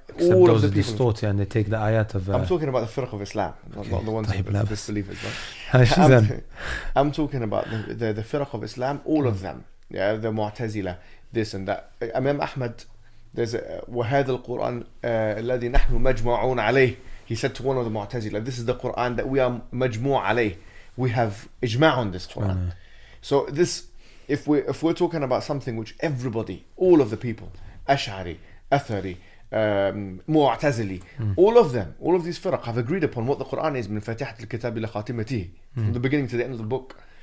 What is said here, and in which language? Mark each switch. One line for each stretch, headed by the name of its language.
English: Except all those of the distort and they take the ayat of... I'm talking about the firaq of Islam, not the ones of the disbelievers. Right? I'm talking about the firaq of Islam, all of them. Yeah, the Mu'tazila, this and that. Imam Ahmad, there's
Arabic: وَهَذَا الْقُرْآنِ الَّذِي نَحْنُ مَجْمُعُونَ عَلَيْهِ.
English: He said to one of the Mu'tazila, this is the Quran that we are majmu' alayh. We have ijma' on this Quran. So this, if we're talking about something which everybody, all of the people, Ash'ari, Athari, Mu'tazili, all of these firaq have agreed upon what the Quran is,
Arabic: min fatihat al-kitab ila khatimatihi,
English: from the beginning to the end of the book.